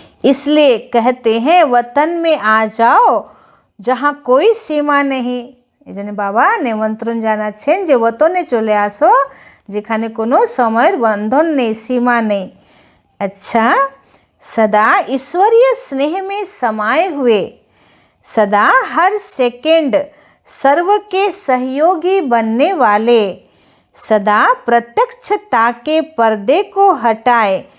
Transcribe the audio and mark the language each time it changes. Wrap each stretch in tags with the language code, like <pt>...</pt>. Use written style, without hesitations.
<hi>इसलिए कहते हैं वतन में आ जाओ जहाँ कोई सीमा नहीं।</hi> <bn>এই জন্য বাবা নিমন্ত্রণ জানাচ্ছেন যে ওতনে চলে আসো যেখানে কোনো সময়ের বন্ধন নেই,</bn> <hi>सीमा नहीं। अच्छा, सदा ईश्वरीय स्नेह में समाये हुए, सदा हर सेकंड सर्व के सहयोगी बनने वाले, सदा प्रत्यक्षता के पर्दे को हटाए</hi>